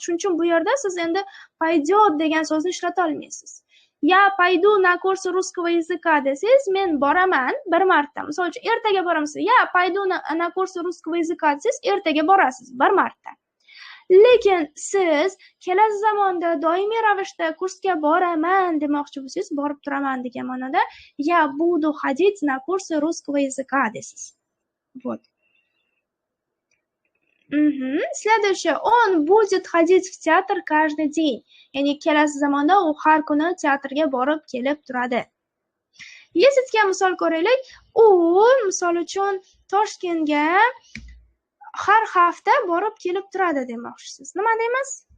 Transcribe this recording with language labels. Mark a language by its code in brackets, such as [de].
[uz] Shuning uchun bu yerda siz endi пойдет degan so'zni ishlata olmaysiz. [ru] Я пойду на курс русского языка [uz] desangiz, men boraman bir marta. Misol uchun ertaga boramsiz. [ru] Я пойду на курс русского языка [uz] desangiz, ertaga borasiz bir marta. Lekin siz kelasi zamonda doimiy ravishda kursga boraman demoqchi bo'lsangiz, borib turaman degan ma'noda [ru] я буду ходить на курсы русского языка [uz] deysiz. [ru] Вот. Следующее. Он будет ходить в театр каждый день. [uz] Ya'ni kelasi zamonda u har kuni teatrga borib kelib turadi. Yezditga misol ko'raylik. U misol uchun Toshkentga har hafta borib kelib turadi demoqchisiz. Nima deymiz?